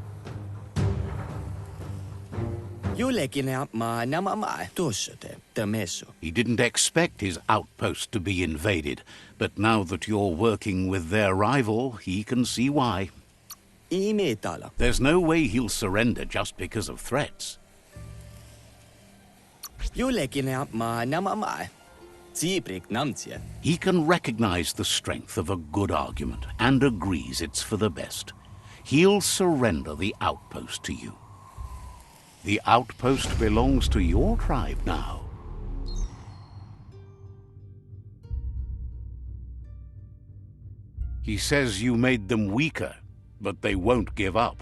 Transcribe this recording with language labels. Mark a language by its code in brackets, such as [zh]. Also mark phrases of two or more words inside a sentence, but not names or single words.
[en] Jullekin maa nämä maa tuossute meso. He didn't expect his outpost to be invaded, but now that you're working with their rival, he can see why. Imitala. There's no way he'll surrender just because of threats. Jullekin maa nämä maa. Siiprik namtsie. He can recognize the strength of a good argument and agrees it's for the best. He'll surrender the outpost to you. The outpost belongs to your tribe now. He says you made them weaker, but they won't give up.